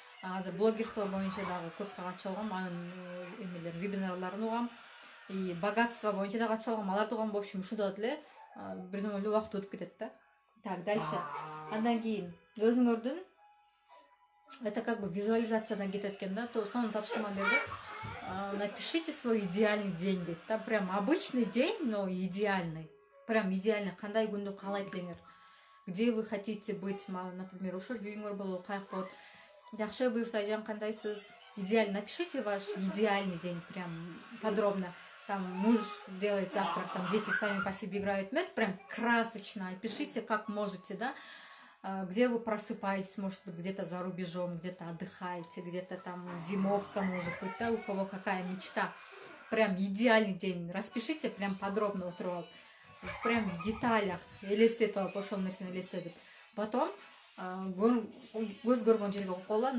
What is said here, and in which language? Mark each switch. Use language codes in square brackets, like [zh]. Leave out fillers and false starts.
[ky] Азыр блогерство боюнча дагы курска катышып алгам, анын эмелерин, вебинарларын угам. И богатство боюнча да катышып алгам, аларды угам. В общем, ушундай эле бирдеме эле убакыт өтүп кетет да. [ru] Так, дальше. [ky] Андан кийин өзүңөрдүн это как бы визуализациядан кетет экен да. То сонун тапшырма берди. [ru] Напишите свой идеальный день дейт да. Прям обычный день, но идеальный. Прям идеальный. [ky] Кандай күндү каалайт элеңер? [ru] Где вы хотите быть? [ky] Например, ушул үйүңөр болобу, каяк болот? Жакшы буюрса, айжан кандайсыз? Идеально. [ru] Напишите ваш идеальный день прям подробно. Там муж делает завтрак, там дети сами по себе играют. Прям красочно. Опишите, как можете, да? Где вы просыпаетесь, может быть, где-то за рубежом, где-то отдыхаете, где-то там зимовка, может быть, да, у кого какая мечта. Прям идеальный день. Распишите прям подробно отырып, прям в деталях. [ky] Элестетип алып, ошол нерсени элестетип. Потом көз көргөн жерге коюп койгула.